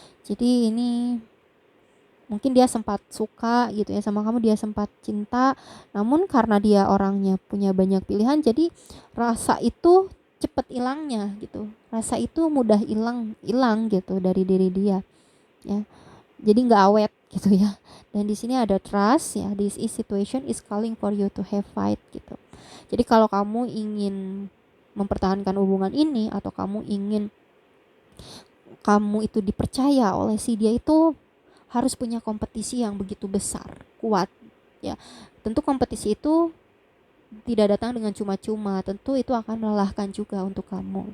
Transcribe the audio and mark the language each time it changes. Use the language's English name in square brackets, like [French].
[Indonesian] Jadi ini mungkin dia sempat suka gitu ya sama kamu, dia sempat cinta, namun karena dia orangnya punya banyak pilihan, jadi rasa itu cepet hilangnya gitu. Rasa itu mudah hilang gitu dari diri dia. Ya. Jadi nggak awet gitu ya. Dan di sini ada trust ya. [English] This situation is calling for you to have fight gitu. [Indonesian] Jadi kalau kamu ingin mempertahankan hubungan ini atau kamu ingin kamu itu dipercaya oleh si dia, itu harus punya kompetisi yang begitu besar, kuat ya. Tentu kompetisi itu tidak datang dengan cuma-cuma, tentu itu akan melelahkan juga untuk kamu.